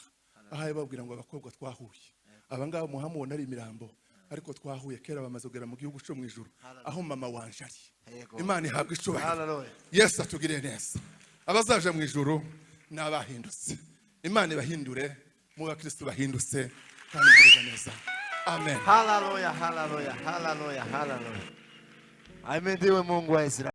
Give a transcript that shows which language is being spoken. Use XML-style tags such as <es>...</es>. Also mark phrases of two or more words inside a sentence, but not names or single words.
<rw>Ahaye babwira ngo abakobwa twahuye, abangaba muhamubona ari imirambo, ariko twahuye kera bamaze kugera mu gihugu cyo mu ijuru, aho mama wanje ari. Imana ihabwa icubahiro. Yesu atugirire neza. Abazaje mu ijuru n'abahindutse. Imana ibahindure mu bakristo bahindutse kandi mugirire neza. Amen.</rw> <sw>Hallelujah, hallelujah, hallelujah, hallelujah. Ahimidiwe Mungu wa Israeli.</sw>